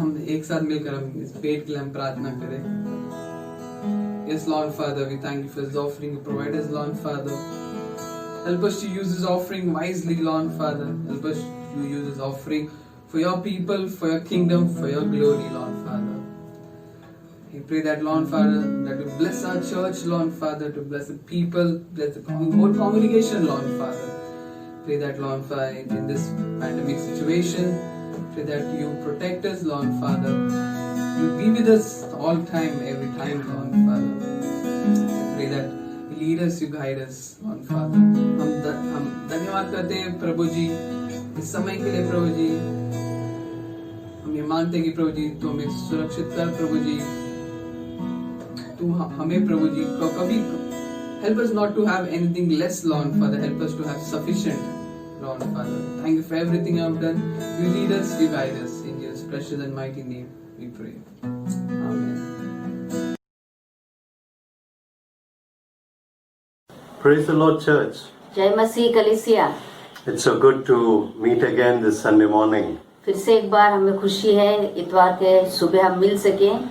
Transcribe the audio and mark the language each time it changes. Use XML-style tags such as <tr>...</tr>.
<hi>एक साथ मिलकर हम इस भेंट के लिए हम प्रार्थना करें.</hi> <en>Yes, Lord Father, we thank you for this offering you provide us, Lord Father. Help us to use this offering wisely, Lord Father. Help us to use this offering for your people, for your kingdom, for your glory, Lord Father. We pray that, Lord Father, that you bless our church, Lord Father, to bless the people, bless the whole congregation, Lord Father. Pray that, Lord Father, in this pandemic situation, pray that you protect us, Lord Father. You be with us all time, every time, Lord Father. I pray that you lead us, you guide us, Lord Father.</en> <hi>हम धन्यवाद करते हैं प्रभु जी इस समय के लिए. प्रभु जी हम ये मानते हैं कि प्रभु जी तू हमें सुरक्षित कर. प्रभु जी तू हमें प्रभु जी कभी</hi> <en>help us not to have anything less, Lord Father. Help us to have sufficient, Lord Father. Thank you for everything you have done. You lead us, you guide us. In Jesus' precious and mighty name we pray. Amen. Praise the Lord, church.</en> <hi>जय मसीह कलीसिया.</hi> <en>It's so good to meet again this Sunday morning.</en> <hi>फिर से एक बार हमें खुशी है इतवार के सुबह हम मिल सके.</hi>